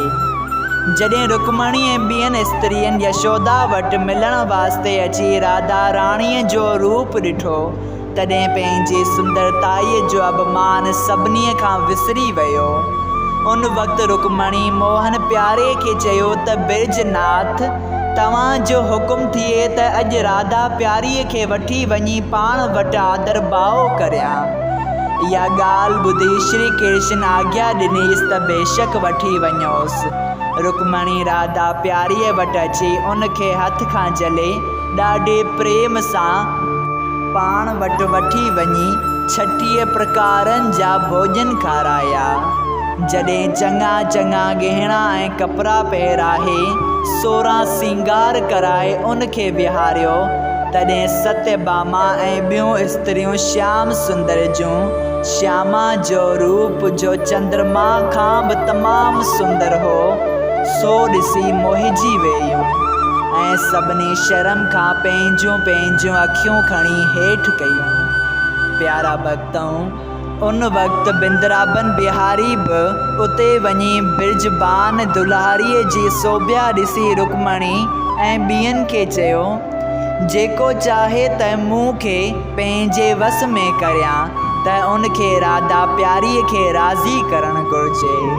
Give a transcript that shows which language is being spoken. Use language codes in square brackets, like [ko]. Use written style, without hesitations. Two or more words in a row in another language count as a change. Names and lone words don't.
[sd] जॾहिं रुक्मणी ऐं ॿियनि स्त्रियुनि यशोदा वटि मिलण वास्ते अची राधा राणीअ जो रूप ॾिठो तॾहिं पंहिंजी सुंदरताईअ जो अभिमान सभिनी खां विसरी वियो। उन वक़्तु रुक्मणी मोहन प्यारे खे चयो त बिरजनाथ तव्हांजो हुकुम थिए त अॼु राधा प्यारीअ खे वठी वञी पाण वटि आदर भाव करियां। इहा ॻाल्हि ॿुधी श्री कृष्ण आज्ञा ॾिनीसि त बेशक वठी वञोसि। रुक्मणी राधा प्यारीअ वटि अची उनखे हथ खां जले ॾाढे प्रेम सां पाण वटि वठी वञी 36 प्रकारनि जा भोजन खाराया। जॾहिं चङा चङा गहना ऐं कपिड़ा पहिराए 16 सिंगार कराए उनखे विहारियो तॾहिं सत्यभामा ऐं ॿियूं स्त्रियूं श्याम सुंदर जूं श्यामा जो रूप जो चंद्रमा खां बि तमामु सुंदर हो सो ॾिसी मोहिजी वियूं ऐं सभिनी शर्म खां पंहिंजूं अखियूं खणी हेठि कयूं। प्यारा भक्तों, उन वक़्तु बिंद्राबन बिहारी बि उते वञी बिरजबान दुल्हारीअ जी शोभा ॾिसी रुक्मणी ऐं ॿियनि खे चयो जेको चाहे त मूंखे पंहिंजे वस में करियां त उनखे राधा प्यारीअ खे राज़ी करणु घुरिजे।